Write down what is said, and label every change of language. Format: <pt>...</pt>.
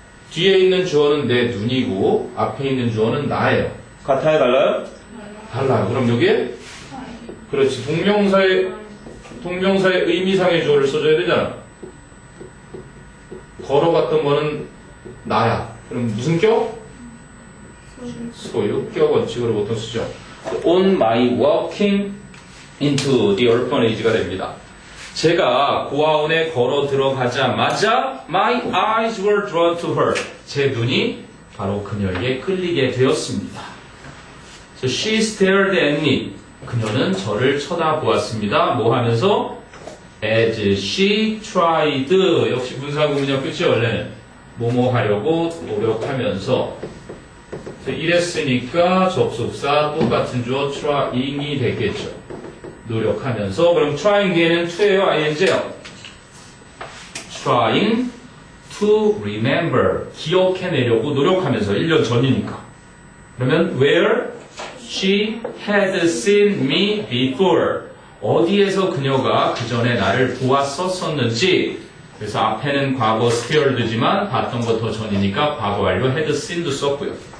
<ko>뒤에 있는 주어는 내 눈이고 앞에 있는 주어는 나예요. 같아요, 달라요? 달라요. 그럼 여기에 그렇지. 동명사의 의미상의 주어를 써줘야 되잖아. 걸어갔던 거는 나야. 그럼 무슨 격? 소유, 격 원칙으로 보통 쓰죠.</ko> <en>On my walking into the orphanage가</en> <ko>됩니다. 제가 고아원에 걸어 들어가자마자</ko> <en>my eyes were drawn to her.</en> <ko>제 눈이 바로 그녀에게 끌리게 되었습니다.</ko> <en>So she stared at me.</en> <ko>그녀는 저를 쳐다보았습니다. 뭐 하면서?</ko> <en>As she tried.</en> <ko>역시 분사구문이야, 그치? 원래는 뭐뭐 하려고 노력하면서. 이랬으니까 접속사 똑같은 주어 trying이 되겠죠. 노력하면서. 그럼 trying 뒤에는 to예요, ing요?</ko> <en>trying to remember.</en> <ko>기억해내려고 노력하면서 1년 전이니까.</ko> <en>그러면 where she had seen me before.</en> <ko>어디에서 그녀가 그 전에 나를 보았었는지. 그래서 앞에는 과거 stared지만 봤던 거 더 전이니까 과거 완료 had seen도 썼고요.</ko>